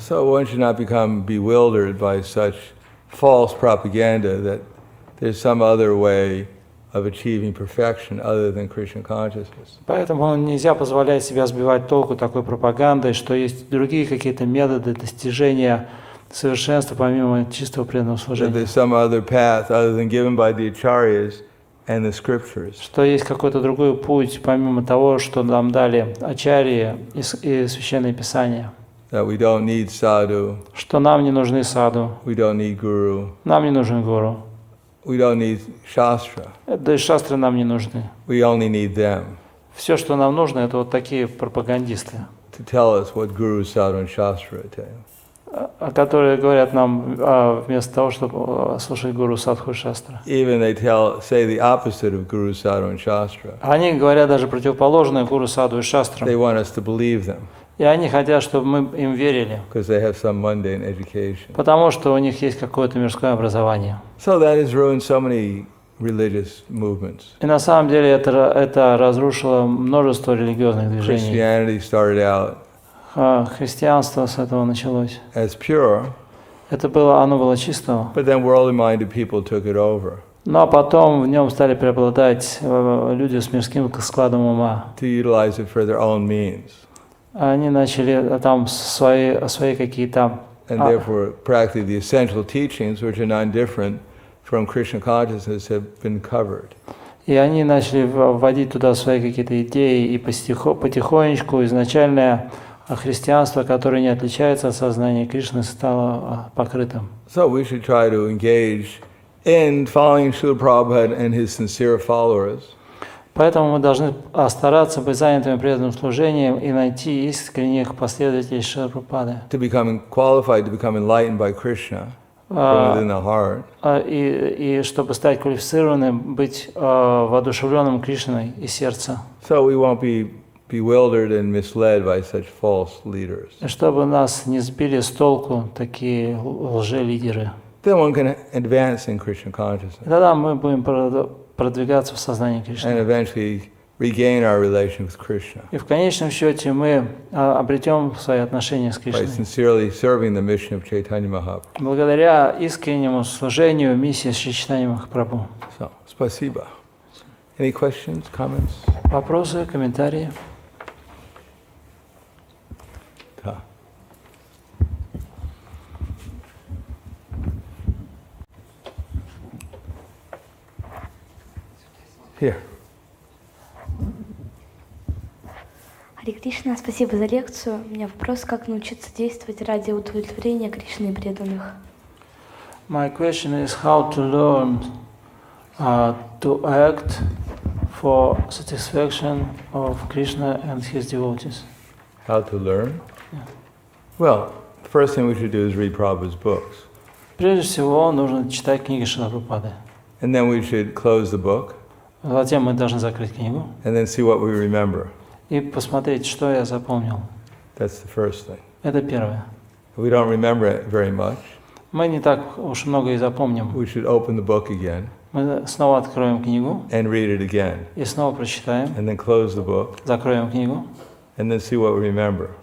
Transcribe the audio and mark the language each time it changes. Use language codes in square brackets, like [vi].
[en] So one should not become bewildered by such false propaganda that there's some other way of achieving perfection other than Krishna consciousness. [ru] Поэтому нельзя позволять себя сбивать толку такой пропагандой, что есть другие какие-то методы достижения совершенства помимо чистого преданного [en] That [ru] служения. [en] there's some other path other than given by the acharyas and the scriptures. [ru] Что есть какой-то другой путь помимо того, что нам дали ачарьи и священные писания. [en] That we don't need sadhu, [ru] Что нам не нужны саду, [en] we don't need guru, [ru] нам не нужен гуру, [en] we don't need shastra, [ru] да и шастры нам не нужны. [en] we only need them [ru] Все, что нам нужно, это вот такие пропагандисты, [en] to tell us what guru, sadhu and shastra tell. [ru] которые говорят нам вместо того, чтобы слушать гуру, садху и шастру. [en] Even they say the opposite of guru, sadhu and shastra. [ru] Они говорят даже противоположное гуру, саду и шастрам. [en] They want us to believe them [ru] И они хотят, чтобы мы им верили, [en] because they have some mundane education. [ru] потому что у них есть какое-то мирское образование. [en] So that has ruined so many religious movements. [ru] И на самом деле это разрушило множество религиозных движений. [en] Christianity started out [ru] Христианство с этого началось. [en] as pure, [ru] Оно было чистого. [en] but then worldly-minded people took it over [ru] Но потом в нем стали преобладать люди с мирским складом ума. [en] to utilize it for their own means. [ru] Они начали там свои какие-то... [en] And therefore, practically the essential teachings, which are non-different from Krishna consciousness have been covered. [ru] И они начали вводить туда свои какие-то идеи, и потихонечку изначальное христианство, которое не отличается от сознания Кришны, стало покрытым. [en] So we should try to engage in following Srila Prabhupada and his sincere followers. [ru] Поэтому мы должны стараться быть занятыми преданным служением и найти искренних последователей Шрилы Прабхупады. [en] To become qualified to become enlightened by Krishna from within the heart. [ru] И чтобы стать квалифицированным, быть воодушевленным Кришной из сердца. [en] So we won't be bewildered and misled by such false leaders. [ru] Чтобы нас не сбили с толку такие лжелидеры. [en] Then one can advance in Krishna consciousness. [ru] Тогда мы будем продвигаться в сознании Кришны. [en] And eventually regain our relation with Krishna. [ru] И в конечном счете мы обретем свои отношения с [en] By [ru] Кришной. [en] sincerely serving the mission of Chaitanya Mahaprabhu. [ru] Благодаря искреннему служению миссии Шри Чайтаньи Махапрабху. [en] So, [ru] спасибо. [en] Any questions, comments? [ru] Вопросы, комментарии? Да. [en] Here. [ru] Харе Кришна, спасибо за лекцию. У меня вопрос, как научиться действовать ради удовлетворения Кришны и преданных? [en] My question is how to learn to act for satisfaction of Krishna and his devotees. How to learn? Yeah. Well, the first thing we should do is read Prabhupada's books. [ru] Прежде всего, нужно читать книги Шрилы Прабхупады. [en] And then we should close the book [ru] Затем мы должны закрыть книгу [en] and then see what we remember. [ru] и посмотреть, что я запомнил. [en] That's the first thing. [ru] Это первое. [en] If we don't remember it very much, [ru] Мы не так уж много и запомним. [en] we should open the book again [ru] Мы снова откроем книгу [en] and read it again. [ru] и снова прочитаем, [en] And then close the book [ru] закроем книгу [en] and then see what we remember.